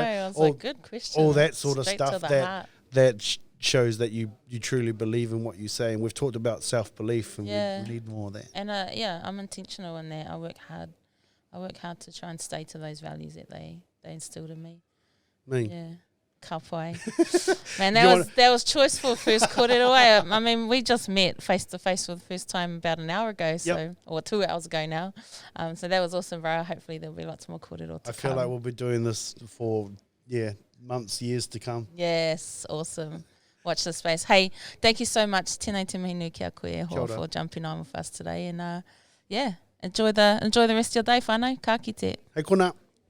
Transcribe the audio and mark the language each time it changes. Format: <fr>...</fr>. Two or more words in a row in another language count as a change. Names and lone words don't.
<en>I was like, good question. All that sort of Straight stuff that shows that you truly believe in what you say. And we've talked about self-belief, and we need more of that. And I'm intentional in that. I work hard. To try and stay to those values that they instilled in me. Yeah.</en> <mi>Ka pai.</mi> <en>Man, that was choice for first kōrero. I mean, we just met face to face for the first time about an hour ago, or 2 hours ago now. So that was awesome, bro. Hopefully there'll be lots more kōrero to I feel like we'll be doing this for months, years to come. Yes, awesome. Watch this space. Hey, thank you so much,</en> <mi>tēnei te mihi nui ki a koe hoa,</mi> <en>for jumping on with us today. And enjoy the rest of your day, whānau.</en> <mi>Ka kite. Hei kona.</mi>